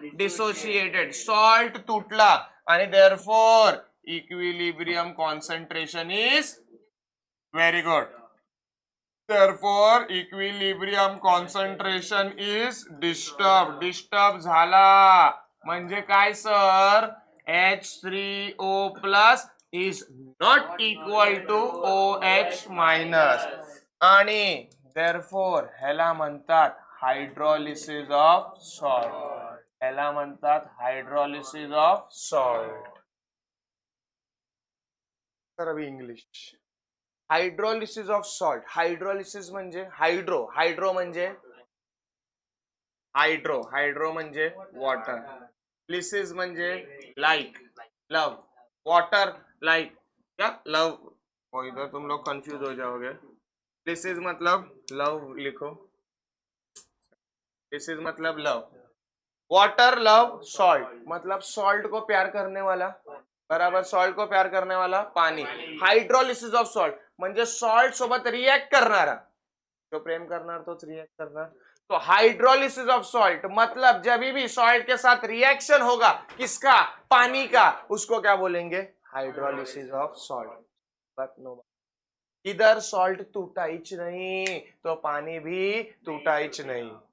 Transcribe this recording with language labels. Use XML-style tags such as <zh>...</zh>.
<mr>Salt तुटला आणि</mr> <en>Therefore equilibrium concentration is very good. Therefore, equilibrium concentration is disturbed.</en> <mr>Disturb झाला म्हणजे काय sir?</mr> <en>H3O plus is not equal to OH minus</en> <mr>आणि</mr> <en>therefore</en> <mr>ह्याला म्हणतात</mr> <en>Hydrolysis of salt.</en> <mr>ह्याला म्हणतात हायड्रॉलिसिस ऑफ सॉल्ट.</mr> <hi>तर अभी English. Hydrolysis of salt.</hi> <mr>Hydrolysis म्हणजे हायड्रो म्हणजे हायड्रो म्हणजे वॉटर. लिसिस म्हणजे लाइक, लव.</mr> <hi>वाटर लाइक क्या? लव. और इधर तुम लोग कंफ्यूज हो जाओगे. लिसिस मतलब लव लिखो. लिसिस मतलब लव. Water love. सॉल्ट मतलब सॉल्ट को प्यार करने वाला, बराबर. सॉल्ट को प्यार करने वाला पानी.</hi> <mr>हायड्रॉलिसिस ऑफ सॉल्ट म्हणजे सॉल्ट सोबत रिएक्ट करणारा. जो प्रेम करणार तोच रिएक्ट करणार.</mr> <hi>तो हाइड्रोलिसिस ऑफ सॉल्ट मतलब जब भी सॉल्ट के साथ रिएक्शन होगा, किसका? पानी का, उसको क्या बोलेंगे? Hydrolysis of salt. But no, इधर सॉल्ट टूटाइच नहीं तो पानी भी टूटाइच नहीं.</hi>